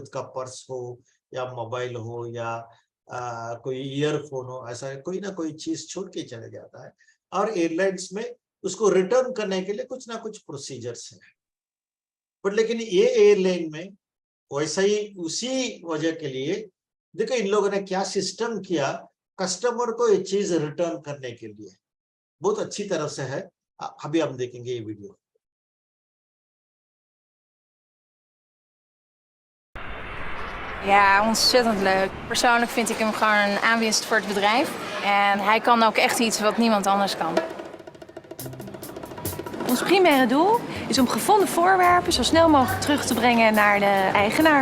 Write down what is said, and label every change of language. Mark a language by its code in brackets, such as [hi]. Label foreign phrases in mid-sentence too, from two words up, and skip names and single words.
[hi] खुद का पर्स हो या मोबाइल हो या कोई ईयरफोन हो, ऐसा कोई ना कोई चीज छोड़ के चले जाता है, और एयरलाइंस में उसको रिटर्न करने के लिए कुछ ना कुछ प्रोसीजर्स है। बट लेकिन ये एयरलाइन में वैसा ही, उसी वजह के लिए देखो इन लोगों ने क्या सिस्टम किया कस्टमर को ये चीज रिटर्न करने के लिए, बहुत अच्छी तरह से है। अभी हम देखेंगे ये वीडियो। [nl] Ja, ontzettend leuk. Persoonlijk vind ik hem gewoon een aanwinst voor het bedrijf. En hij kan ook echt iets wat niemand anders kan. Ons primaire doel is om gevonden voorwerpen zo snel mogelijk terug te brengen naar de eigenaar.